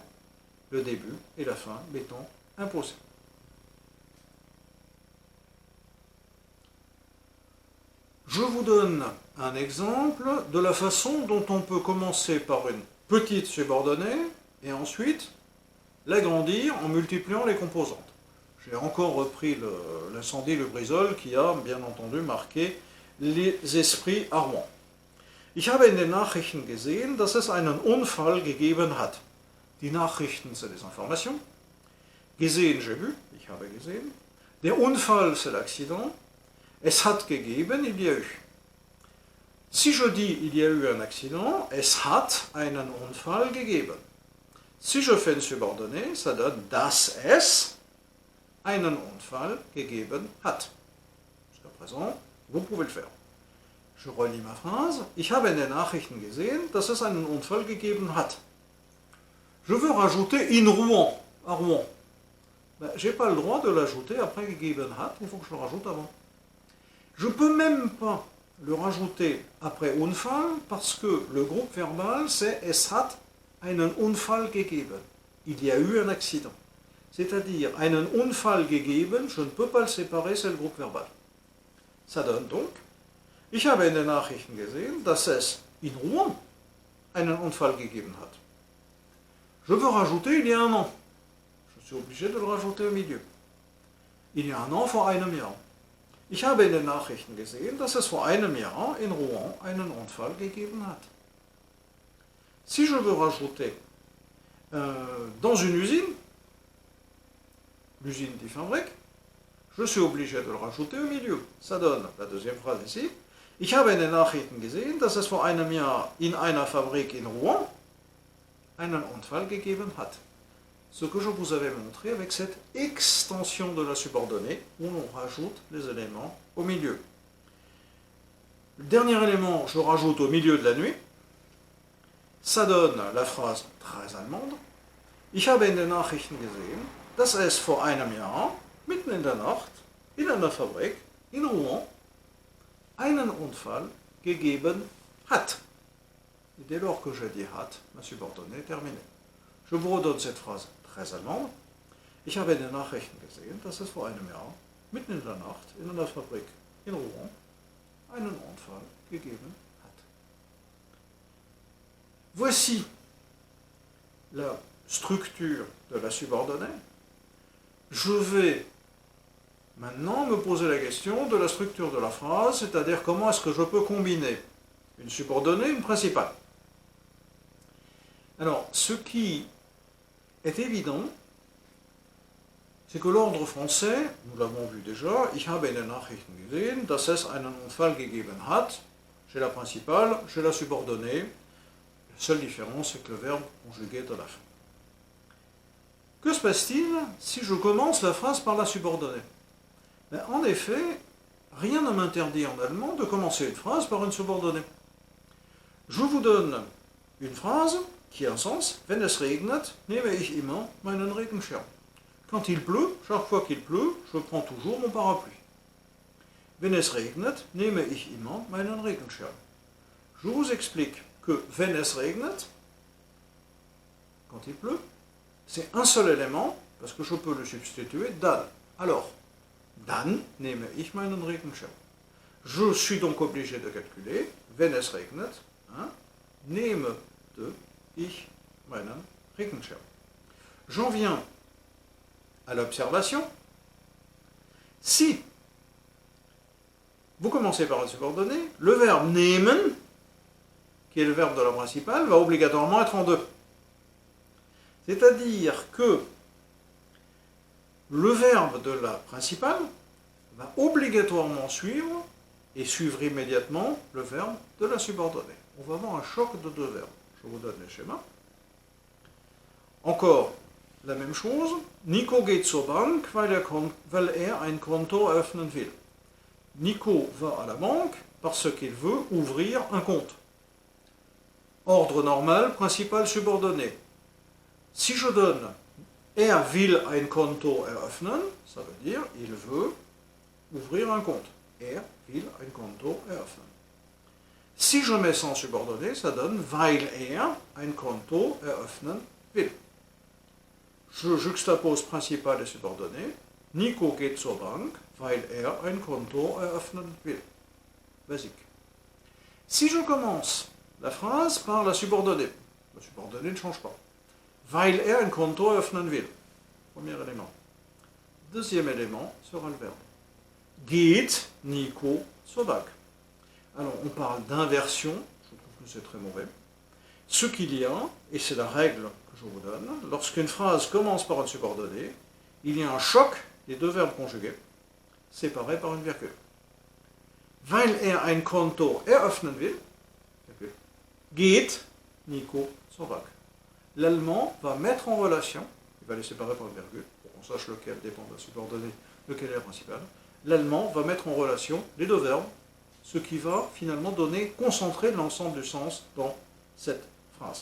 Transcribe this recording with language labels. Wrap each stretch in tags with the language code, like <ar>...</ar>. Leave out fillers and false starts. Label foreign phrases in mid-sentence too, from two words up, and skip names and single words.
<fr>Le début et la fin m'étant imposés. Je vous donne un exemple de la façon dont on peut commencer par une petite subordonnée et ensuite l'agrandir en multipliant les composantes. J'ai encore repris l'incendie Lubrizol qui a bien entendu marqué les esprits à Rouen.</fr> <de>Ich habe in den Nachrichten gesehen, dass es einen Unfall gegeben hat. Die Nachrichten,</de> <fr>c'est les informations. Gesehen, j'ai vu,</fr> <de>ich habe gesehen. Der Unfall,</de> <fr>c'est l'accident.</fr> <de>Es hat gegeben,</de> <fr>il y a eu. Si je dis il y a eu un accident,</fr> <de>es hat einen Unfall gegeben.</de> <fr>Si je fais une subordonnée, ça donne</fr> <de>dass es einen Unfall gegeben hat.</de> <fr>Jusqu'à présent, vous pouvez le faire. Je relis ma phrase.</fr> <de>Ich habe in den Nachrichten gesehen, dass es einen Unfall gegeben hat.</de> <fr>Je veux rajouter in Rouen, à Rouen. Ben, je n'ai pas le droit de l'ajouter après</fr> <de>gegeben hat,</de> <fr>il faut que je le rajoute avant. Je ne peux même pas le rajouter après Unfall parce que le groupe verbal c'est</fr> <de>es hat einen Unfall gegeben.</de> <fr>Il y a eu un accident. C'est-à-dire</fr> <de>einen Unfall gegeben,</de> <fr>je ne peux pas le séparer, c'est le groupe verbal. Ça donne donc</fr> <de>Ich habe in den Nachrichten gesehen, dass es in Rouen einen Unfall gegeben hat.</de> <fr>Je veux rajouter il y a un an. Je suis obligé de le rajouter au milieu. Il y a un an</fr> <de>vor einem Jahr. Ich habe in den Nachrichten gesehen, dass es vor einem Jahr in Rouen einen Unfall gegeben hat.</de> <fr>Si je veux rajouter dans une usine, l'usine</fr> <de>die Fabrik,</de> <fr>je suis obligé de le rajouter au milieu. Ça donne la deuxième phrase ici.</fr> <de>Ich habe in den Nachrichten gesehen, dass es vor einem Jahr in einer Fabrik in Rouen einen Unfall gegeben hat.</de> <fr>Ce que je vous avais montré avec cette extension de la subordonnée où on rajoute les éléments au milieu. Le dernier élément, je rajoute au milieu de la nuit. Ça donne la phrase très allemande.</fr> <de>Ich habe in den Nachrichten gesehen, dass es vor einem Jahr, mitten in der Nacht, in einer Fabrik in Rouen, einen Unfall gegeben hat.</de> <fr>Et dès lors que je dis hat, ma subordonnée est terminée. Je vous redonne cette phrase très allemande.</fr> <de>Ich habe in den Nachrichten gesehen, dass es vor einem Jahr, mitten in der Nacht, in einer Fabrik in Rouen, einen Unfall gegeben hat.</de> <fr>Voici la structure de la subordonnée. Je vais maintenant me poser la question de la structure de la phrase, c'est-à-dire comment est-ce que je peux combiner une subordonnée et une principale. Alors, ce qui est évident, c'est que l'ordre français, nous l'avons vu déjà,</fr> <de>ich habe in den Nachrichten gesehen, dass es einen Unfall gegeben hat.</de> <fr>J'ai la principale, j'ai la subordonnée. La seule différence, c'est que le verbe conjugué est à la fin. Que se passe-t-il si je commence la phrase par la subordonnée? Ben, en effet, rien ne m'interdit en allemand de commencer une phrase par une subordonnée. Je vous donne une phrase qui a un sens.</fr> <de>Wenn es regnet, nehme ich immer meinen Regenschirm.</de> <fr>Quand il pleut, chaque fois qu'il pleut, je prends toujours mon parapluie.</fr> <de>Wenn es regnet, nehme ich immer meinen Regenschirm.</de> <fr>Je vous explique que</fr> <de>wenn es regnet,</de> <fr>quand il pleut, c'est un seul élément, parce que je peux le substituer dann.</fr> <de>Alors, dann nehme ich meinen Regenschirm.</de> <fr>Je suis donc obligé de calculer,</fr> <de>wenn es regnet, hein, nehme ich meinen Regenschirm.</de> <fr>J'en viens à l'observation. Si vous commencez par un subordonné, le verbe nehmen, qui est le verbe de la principale, va obligatoirement être en deux. C'est-à-dire que le verbe de la principale va obligatoirement suivre, et suivre immédiatement, le verbe de la subordonnée. On va avoir un choc de deux verbes. Je vous donne les schémas. Encore la même chose.</fr> <de>Nico geht zur Bank, weil ein Konto eröffnen will.</de> <fr>Nico va à la banque parce qu'il veut ouvrir un compte. Ordre normal, principal subordonné. Si je donne</fr> <de>er will ein Konto eröffnen,</de> <fr>ça veut dire il veut ouvrir un compte.</fr> <de>Er will ein Konto eröffnen.</de> <fr>Si je mets sans subordonné, ça donne</fr> <de>weil er ein Konto eröffnen will.</de> <fr>Je juxtapose principal et subordonné. Nico geht zur Bank, weil er ein Konto eröffnen will. Basique. Si je commence la phrase par la subordonnée ne change pas.</fr> <de>Weil er ein Konto eröffnen will.</de> <fr>Premier élément. Deuxième élément sera le verbe.</fr> <de>Geht Nico zur Bank.</de> <fr>Alors, on parle d'inversion, je trouve que c'est très mauvais. Ce qu'il y a, et c'est la règle que je vous donne, lorsqu'une phrase commence par un subordonné, il y a un choc des deux verbes conjugués, séparés par une virgule.</fr> <de>Weil er ein Konto eröffnen will, geht Nico zur Bank.</de> <fr>L'allemand va mettre en relation, il va les séparer par une virgule, pour qu'on sache lequel dépend de la subordonnée, lequel est la principale. L'allemand va mettre en relation les deux verbes, ce qui va finalement donner, concentrer l'ensemble du sens dans cette phrase.</fr>